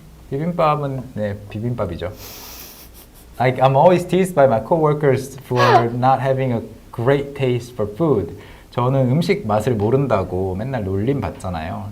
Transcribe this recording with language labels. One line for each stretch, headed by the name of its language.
Korean: 비빔밥은 네, 비빔밥이죠.
English: Like I'm always teased by my coworkers for not having a great taste for food.
Korean: 저는 음식 맛을 모른다고 맨날 놀림 받잖아요.